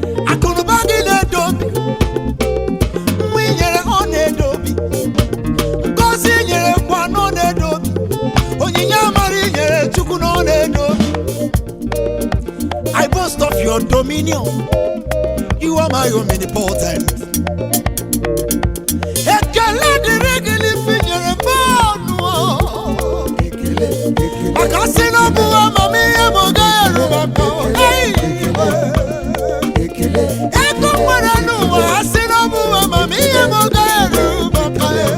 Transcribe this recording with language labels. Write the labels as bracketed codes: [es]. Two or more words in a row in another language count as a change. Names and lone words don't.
[ig] Akụ na ụba gị na-edo obi. Nwa i nyere, ọ na-edo obi. Ngọzi i nyere kwa, na ọ na-edo obi. Onyinye amara i nyere Chukwu, na ọ na-edo obi. [en] I boast of your dominion. You are my omnipotent. [ig] Ekele dịrị gị n'ife i nyere m ọnụ. Ekele, ekele. Maka sị na ọ bụ amamihe m, ọ gaghị eru m aka. Hey! Ekele. Ego nwere n'ụwa, a sị na ọ bụ amamihe m, ọ gaghị eru m aka.